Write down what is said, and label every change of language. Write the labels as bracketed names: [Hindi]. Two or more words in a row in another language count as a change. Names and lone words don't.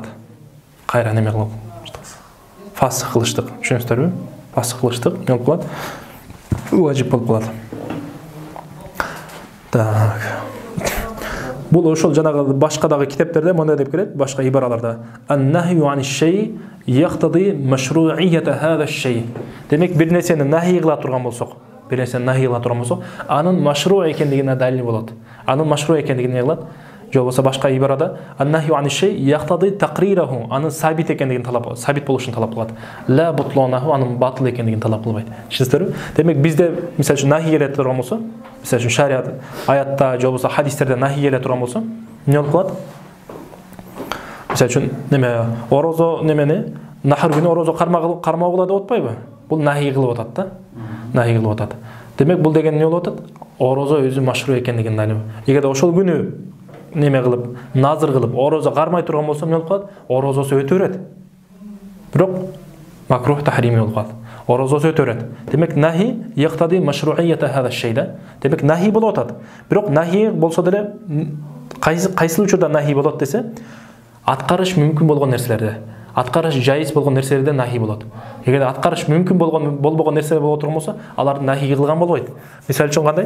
[Kyrgyz] Кайра неме кылып фасык кылыштык. Түшүнүңүздөрбү? Фасык кылыштык эмне болуп калат? Важип болуп калат. Так. Бул ошол жанагы башка дагы китептерде мындай деп келет, башка ибараларда. [Arabic] النهي عن الشيء يقتضي مشروعية هذا الشيء. [Kyrgyz] Демек бир нерсени нахи кыла турган болсок, бир нерсени нахи кыла турган болсок, анын машру экендигине далил болот. Анын машру экендигине кылат. Же болбосо башка ибарада [Arabic] النهي عن الشيء يقتضي تقريره, [Kyrgyz] анын сабит экендигин талап, сабит болушун талап кылат. [Arabic] لا بطلانه, [Kyrgyz] анын батыл экендигин талап кылбайт. Түшүнүңүздөрбү? Демек бизде мисалы үчүн нахи келе турган болсо, мисалы үчүн шариат аятта же болбосо хадистерде нахи келе турган болсо, эмне болуп калат? Мисалы үчүн неме орозо немени нахар күнү орозо кармагыла деп атпайбы? Бул нахи кылып атат да. Нахи кылып атат. Демек бул деген эмне болуп атат? Орозо өзү машру экендигин далил. Эгерде ошол күнү неме кылып, назыр кылып, орозо кармай турган болсо эмне болуп калат? Орозосу өтө берет. Бирок [Arabic] مكروه تحريمي [Kyrgyz] болуп калат. Орозосу өтө берет. Демек [Arabic] نهي يقتضي مشروعية هذا الشيء [Kyrgyz] да. Демек нахи болуп атат. Бирок нахи болсо деле кайсы учурда нахи болот десе, аткарыш мүмкүн болгон нерселерде, аткарыш жайыз болгон нерселерде нахи болот. Эгерде аткарыш мүмкүн болбогон нерселер боло турган болсо, аларды нахи кылган болбойт. Мисалы үчүн кандай?